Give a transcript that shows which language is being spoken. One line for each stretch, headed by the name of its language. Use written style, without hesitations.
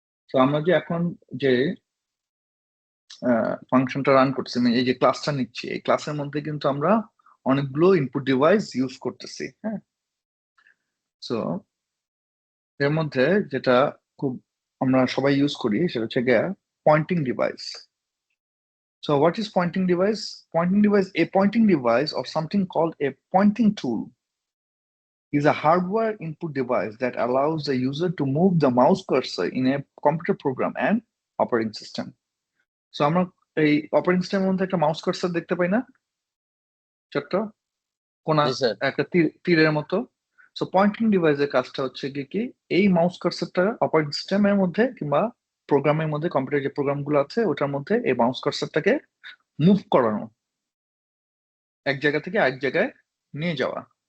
Bangla: তো আমরা যে এখন যে ফাংশনটা রান করছি, মানে এই যে ক্লাসটা নিচ্ছি, এই ক্লাসের মধ্যে কিন্তু আমরা অনেকগুলো ইনপুট ডিভাইস ইউজ করতেছি। হ্যাঁ, সো এর মধ্যে যেটা খুব আমরা সবাই ইউজ করি সেটা হচ্ছে গিয়ে Poynting device.
English: So what is pointing device? A pointing device or something called a pointing tool is a hardware input device that allows the user to move the mouse cursor in a computer program and operating system.
Bangla: So আমরা এই operating সিস্টেমের মধ্যে একটা mouse cursor দেখতে পাই না, ছোট্ট কোনা জি sir. একটা তীরের মতো। সো পয়েন্টিং ডিভাইসের কাজটা হচ্ছে কি এই মাউস কার্সারটা অপারেটিং সিস্টেমের মধ্যে কিংবা প্রোগ্রামের মধ্যে, কম্পিউটার যে প্রোগ্রামগুলো আছে ওটার মধ্যে এই মাউস কার্সারটাকে মুভ করানো, এক জায়গা থেকে আরেক জায়গায় নিয়ে যাওয়া।